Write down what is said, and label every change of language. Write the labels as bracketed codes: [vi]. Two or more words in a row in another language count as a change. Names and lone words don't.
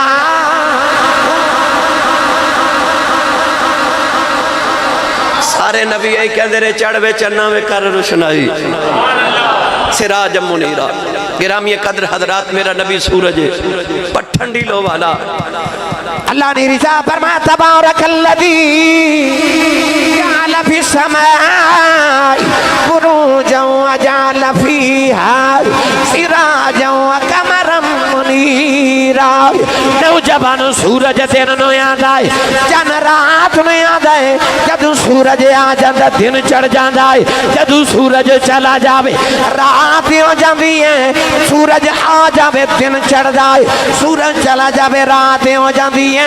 [pa] سارے نبی یہی کہتے رہے چڑھ وے چناں وے کر روشنائی سراج منیرا. گرامی قدر حضرات میرا نبی سورج پٹھنڈی لو والا. اللہ نے رضا فرمایا [ar] تبارك الذي جعل في السماء بروجا وجعل فيها سراجا وقمرا منيرا. [pa] نوجوان سورج دن نوں یاد آئے چن رات نوں یاد آئے جدوں سورج آ جاندا دن چڑھ جاندا ہے جدوں سورج چلا جاوے رات ہو جاندی ہے سورج آ جاوے دن چڑھدا ہے سورج چلا جاوے رات ہو جاندی ہے.